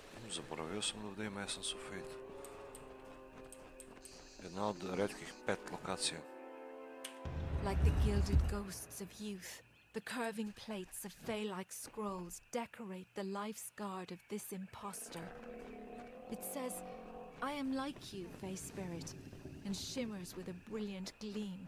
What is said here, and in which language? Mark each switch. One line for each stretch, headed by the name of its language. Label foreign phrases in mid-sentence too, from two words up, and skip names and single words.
Serbian: Zaboravio sam da ovdje ima Essence of Fate. Jedna od retkih 5 lokacija.
English: Like the gilded ghosts of youth, the curving plates of fey-like scrolls decorate the life's guard of this impostor. It says, I am like you, fey spirit, and shimmers with a brilliant gleam.